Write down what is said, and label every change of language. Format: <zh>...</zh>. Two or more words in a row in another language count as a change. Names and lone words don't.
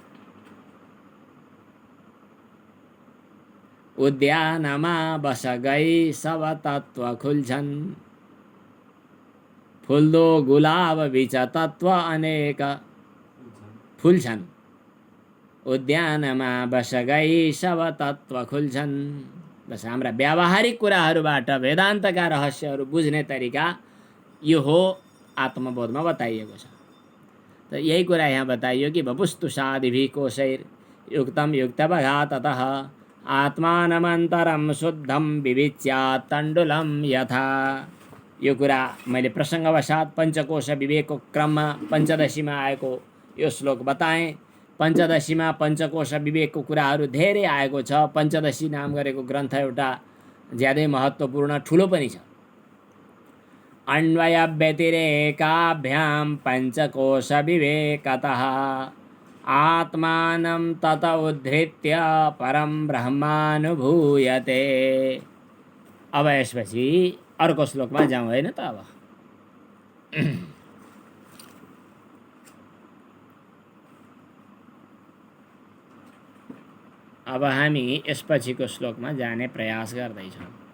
<ne>उद्यानमा बस गई सब तत्व खुल्छन्, फुल्दो गुलाब बीच तत्व अनेक फुल्छन्, उद्यानमा बस गई सब तत्व खुल्छन्। बस हाम्रा व्यावहारिक कुराहरूबाट वेदान्तका रहस्यहरू बुझ्ने तरिका यो हो, आत्मबोधमा बताइएको छ। त यही कुरा यहाँ बताइयो कि</ne> <sa>वपुस्तुषादिभिः कोशैर् युक्तं युक्तवघाततः आत्मानमन्तरं शुद्धं विविच्यात् तण्डुलं यथा।</sa> <ne>यो कुरा मैले प्रसङ्गवशात् पञ्चकोश विवेकको क्रममा पञ्चदशीमा आएको यो श्लोक बताएँ। पञ्चदशीमा पञ्चकोश विवेकको कुराहरू धेरै आएको छ। पञ्चदशी नाम गरेको ग्रन्थ एउटा ज्यादै महत्त्वपूर्ण ठुलो पनि छ।</ne> <sa>अन्वय व्यतिरेकाभ्याम पञ्चकोश विवेकतः आत्मानं तत उद्धृत्य परं ब्रह्मानुभूयते।</sa> <ne>अब यसपछि अर्को श्लोकमा जाउँ होइन त। अब हामी यसपछिको श्लोकमा जाने प्रयास गर्दैछौँ।</ne>